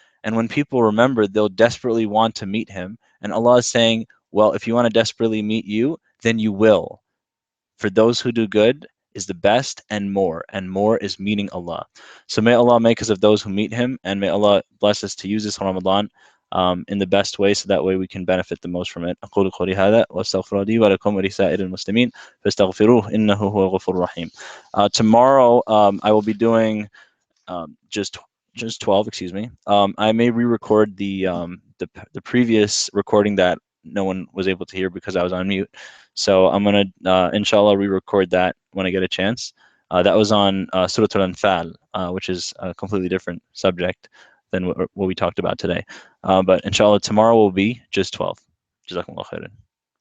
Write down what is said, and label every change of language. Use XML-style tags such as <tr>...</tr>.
<en>And when people remember, they'll desperately want to meet Him. And Allah is saying, well, if you want to desperately meet you, then you will. For those who do good is the best, and more is meeting Allah. So may Allah make us of those who meet Him, and may Allah bless us to use this Ramadan in the best way, so that way we can benefit the most from it.</en> <ar>أقول قولي هذا وأستغفر لي ولكم ولسائر المسلمين فاستغفروه إنه هو الغفور الرحيم.</ar> <en>Tomorrow I will be doing just just 12, excuse me. I may re-record the previous recording that no one was able to hear because I was on mute. So I'm gonna inshallah re-record that when I get a chance. That was on Surah Al-Anfal, which is a completely different subject than what we talked about today. But inshallah tomorrow will be just 12. Jazakumullah khairan.</en>